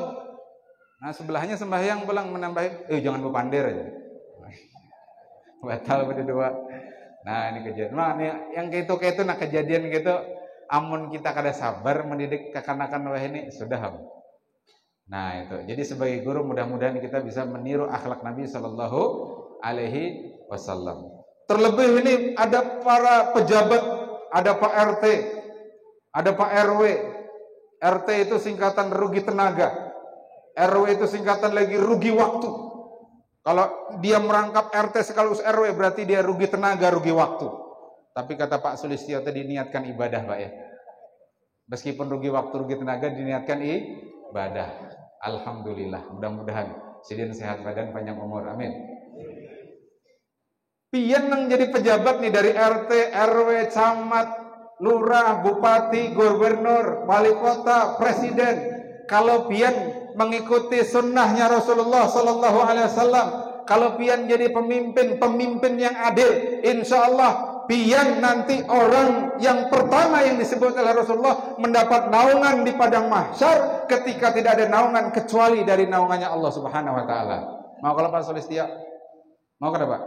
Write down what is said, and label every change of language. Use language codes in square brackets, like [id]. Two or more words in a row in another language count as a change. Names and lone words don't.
[bjn] Nah, sebelahnya sembahyang pulang menambahin, jangan berpandir aja. [id] Batal berdua. Nah, ini kejadian. [bjn] Nah, ini yang gitu nah kejadian gitu, amun kita kada sabar mendidik kekanakan wah ini sudah. [id] Nah, itu. Jadi sebagai guru mudah-mudahan kita bisa meniru akhlak Nabi [ar] sallallahu alaihi wasallam. [id] Terlebih ini ada para pejabat, ada Pak RT, ada Pak RW. RT itu singkatan rugi tenaga. RW itu singkatan lagi rugi waktu. Kalau dia merangkap RT sekaligus RW berarti dia rugi tenaga, rugi waktu. Tapi kata Pak Sulistyo tadi diniatkan ibadah Pak ya. Meskipun rugi waktu, rugi tenaga diniatkan ibadah. Alhamdulillah. [bjn] Mudah-mudahan sidin sehat badan, panjang umur. [id] Amin. [bjn] Pian yang jadi pejabat nih dari RT, RW, camat, lurah, bupati, gubernur, wali kota, presiden. Kalau pian mengikuti sunnahnya Rasulullah [ar] Sallallahu Alaihi Wasallam, [bjn] kalau pian jadi pemimpin yang adil, [ar] insya Allah [bjn] pian nanti orang yang pertama yang disebut oleh Rasulullah mendapat naungan di padang mahsyar ketika tidak ada naungan kecuali dari naungannya Allah [ar] Subhanahu Wa Taala. [bjn] Mau kalau Pak Sulistyo? Mau kada Pak?